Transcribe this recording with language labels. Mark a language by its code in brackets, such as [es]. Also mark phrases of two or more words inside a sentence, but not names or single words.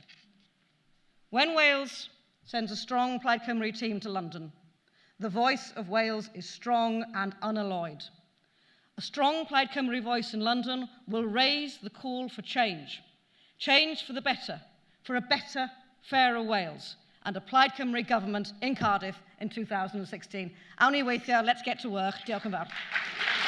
[en] When Wales sends a strong Plaid Cymru team to London, the voice of Wales is strong and unalloyed. A strong Plaid Cymru voice in London will raise the call for change. Change for the better, for a better, fairer Wales, and a Plaid Cymru government in Cardiff in 2016. [cy] Awn ni weithio, [en] let's get to work. Diolch yn fawr.